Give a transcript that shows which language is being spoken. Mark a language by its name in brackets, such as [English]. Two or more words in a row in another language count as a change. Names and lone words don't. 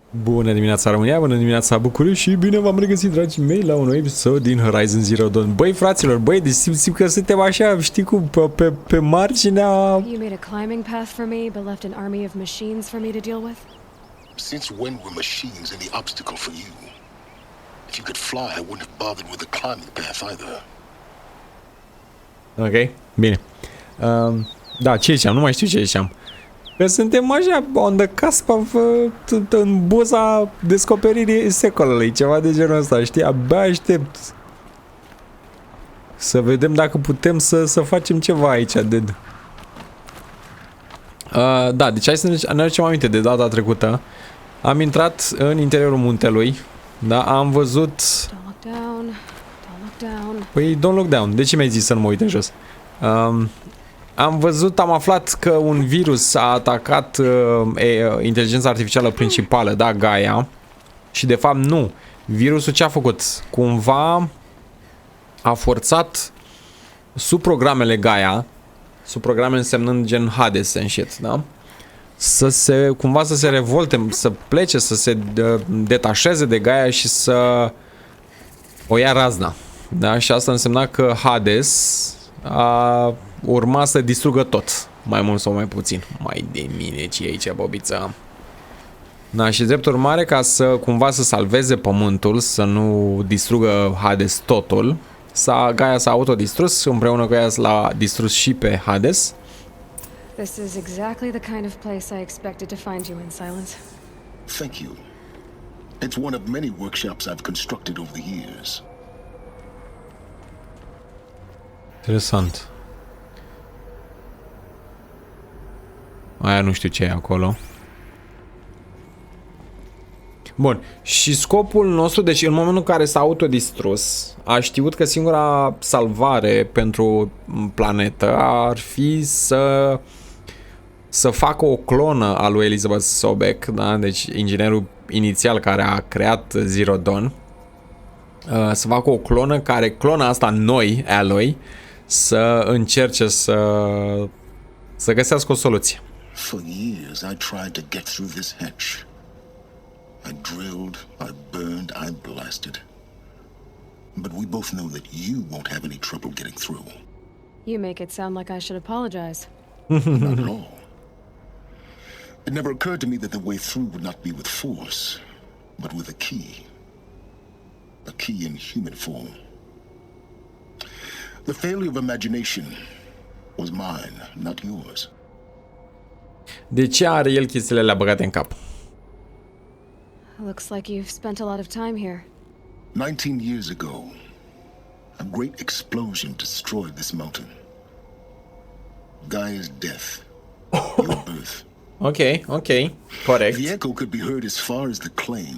[Romanian] Bună dimineața România, bună dimineața București și bine v-am regăsit, dragii mei, la un nou episod din Horizon Zero Dawn. Băi, fraților, băi, deci simt că suntem așa, știi cum, pe marginea... [English] You made a climbing path for me, but left an army of machines for me to deal with? Since when were machines any obstacle for you? If you could fly, I wouldn't have bothered with the climbing path either. [Romanian] Ok, bine. Da, ce ziceam? Nu mai știu ce ziceam. Că suntem așa, [English] on the cusp of, [Romanian] în buza descoperirii secolului, ceva de genul ăsta, știi? Abia aștept să vedem dacă putem să facem ceva aici, dude. Da, deci hai să ne aducem aminte de data trecută. Am intrat în interiorul muntelui, da, am văzut... [English] Don't look down, don't look down. [Romanian] Păi, [English] don't look down, [Romanian] de ce mi-ai zis să nu mă uit în jos? Am aflat că un virus a atacat inteligența artificială principală, da, Gaia. Și de fapt nu. Virusul ce a făcut? Cumva a forțat subprogramele Gaia, subprograme însemnând gen Hades [English] and shit, [Romanian] da? Cumva să se revolte, să plece, să se detașeze de Gaia și să o ia razna. Da? Și asta însemna că Hades urma să distrugă tot, mai mult sau mai puțin. Mai de mine ce e aici, bobița. Da, și drept urmare, ca să cumva să salveze pământul, să nu distrugă Hades totul, Gaia s-a autodistrus, împreună cu ea l-a distrus și pe Hades. [English] This is exactly the kind of place I expected to find you in, Silence. Thank you. It's one of many workshops I've constructed over the years. [Romanian] Interesant. Aia nu știu ce e acolo. Bun. Și scopul nostru, deci în momentul în care s-a autodistrus, a știut că singura salvare pentru planetă ar fi să facă o clonă a lui Elizabeth Sobek, da? Deci inginerul inițial care a creat Zero Dawn, să facă o clonă care, clona asta noi, Alloy, să încerce să găsească o soluție. [English] For years I tried to get through this hatch. I drilled, I burned, I blasted. But we both know that you won't have any trouble getting through. You make it sound like I should apologize. Not at all. It never occurred to me that the way through would not be with force, but with a key. A key in human form. The failure of imagination was mine, not yours. [Romanian] De ce are el chestiile alea băgate în cap? [English] Looks like you've spent a lot of time here. 19 years ago, a great explosion destroyed this mountain. Gaia's death, your birth. [Romanian] Ok, corect. [English] The echo could be heard as far as the claim.